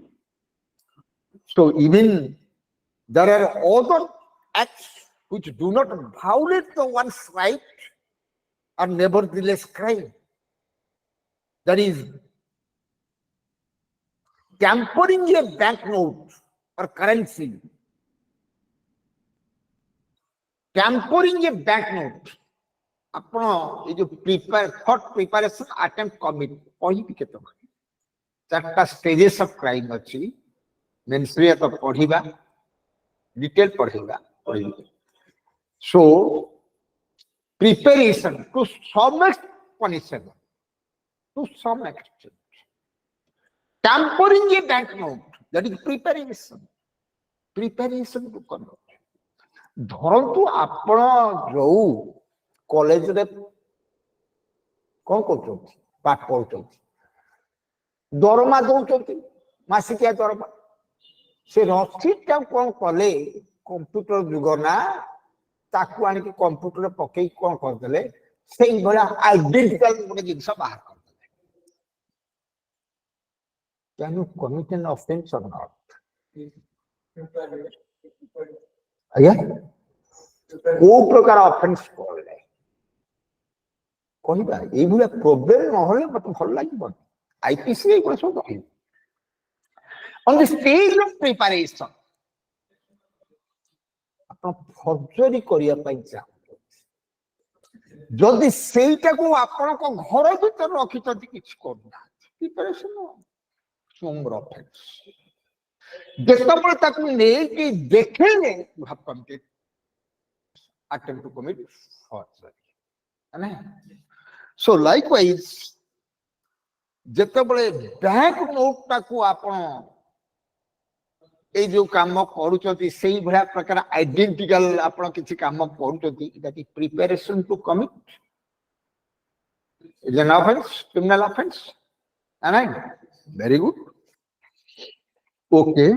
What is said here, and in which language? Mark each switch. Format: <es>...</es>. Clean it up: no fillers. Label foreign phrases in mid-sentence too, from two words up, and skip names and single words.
<en>So even there are other acts which do not violate the one's right are nevertheless crime. That is, tampering a banknote or currency. Tampering a banknote.</en> <or>ଆପଣ ଏ ଯୋଉ</or> <en>thought preparation attempt commit</en> <or>କହିବି କେତେ ଚାରିଟା</or> <en>stages of crime</en> <or>ଅଛି। ମେନ୍ସରେ ତ ପଢିବା ଡିଟେଲ ପଢିବା।</or> <en>ସୋ preparation to some extent punishable, to some extent. Tampering a banknote, that is preparation. Preparation to conduct.</en> <or>ଧରନ୍ତୁ ଆପଣ ଯୋଉ କଲେଜରେ କଣ କରୁଛନ୍ତି, ପାଠ ପଢୁଛନ୍ତି, ଦରମା ଦଉଛନ୍ତି, ମାସିକିଆ ଦରମା। ସେ ରସିଦଟା କଣ କଲେ, କମ୍ପ୍ୟୁଟର ଯୁଗ ନା, ତାକୁ ଆଣିକି କମ୍ପ୍ୟୁଟରରେ ପକେଇକି କଣ କରିଦେଲେ, ସେଇଭଳିଆ ଆଇଡେଣ୍ଟିକାଲ ଗୋଟେ ଜିନିଷ ବାହାର କରିଦେଲେ।</or> <en>Can you commit an offense or not?</en> <or>ଆଜ୍ଞା, କୋଉ ପ୍ରକାର ଅଫେନ୍ସ କଲେ କହିବା। ଏଇଭଳିଆ ପ୍ରୋବ୍ଲେମ ନହେଲେ ମତେ ଭଲ ଲାଗିବନି। ଆଇପିସି ଏଇଗୁଡ଼ା ସବୁ ରହିବ।</or> <en>On the stage of preparation,</en> <or>ଆପଣ ଫର୍ଜରୀ କରିବା ପାଇଁ ଚାହୁଁଛନ୍ତି, ଯଦି ସେଇଟାକୁ ଆପଣଙ୍କ ଘର ଭିତରେ ରଖିଛନ୍ତି କିଛି କରୁନାହାନ୍ତି, ପ୍ରିପାରେସନ ସ୍ମର ଅଫେନ୍ସ। ଯେତେବେଳେ ତାକୁ ନେଇକି ଦେଖେଇଲେ ଭାବନ୍ତି</or> <en>attempt to commit forgery. So likewise,</en> <or>ଯେତେବେଳେ</or> <en>bank note</en> <or>ଟାକୁ ଆପଣ ଏଇ ଯୋଉ କାମ କରୁଛନ୍ତି, ସେଇ ଭଳିଆ ପ୍ରକାର ଆଇଡେଣ୍ଟିକାଲ ଆପଣ କିଛି କାମ କରୁଛନ୍ତି,</or> <en>that is preparation to commit is an offense, criminal offense. Right? Very good. Okay.</en>